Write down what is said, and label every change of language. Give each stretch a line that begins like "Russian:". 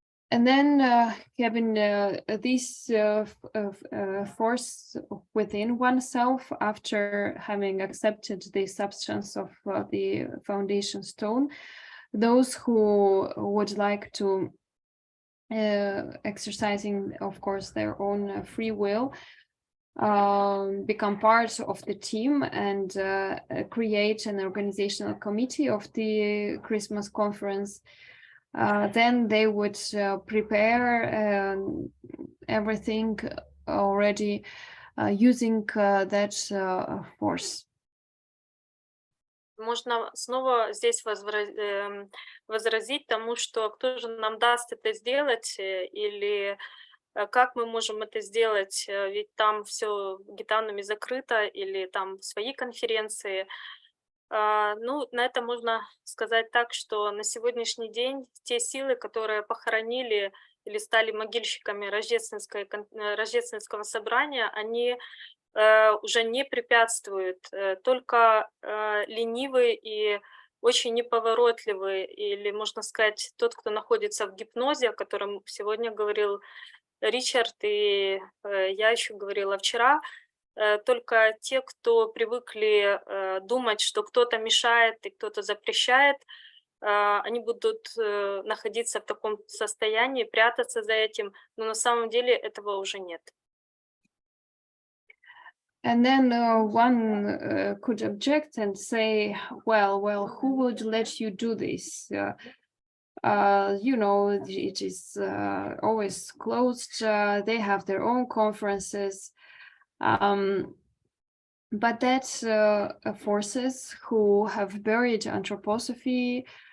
English: And then having this force within oneself, after having accepted the substance of the foundation stone, those who would like to, exercising, of course, their own free will, become part of the team and create an organizational committee of the Christmas conference. Then they would prepare everything already using that force.
Russian: Можно снова здесь возразить тому, что кто же нам даст это сделать, или как мы можем это сделать, ведь там все гитанами закрыто, или там свои конференции. Ну, на это можно сказать так, что на сегодняшний день те силы, которые похоронили или стали могильщиками рождественского собрания, они уже не препятствуют, только ленивый и очень неповоротливый, или, можно сказать, тот, кто находится в гипнозе, о котором сегодня говорил Ричард, и я еще говорила вчера, только те, кто привыкли думать, что кто-то мешает и кто-то запрещает, они будут находиться в таком состоянии, прятаться за этим, но на самом деле этого уже нет.
English: And then one could object and say, well, who would let you do this? You know, it is always closed. They have their own conferences. But that's forces who have buried anthroposophy.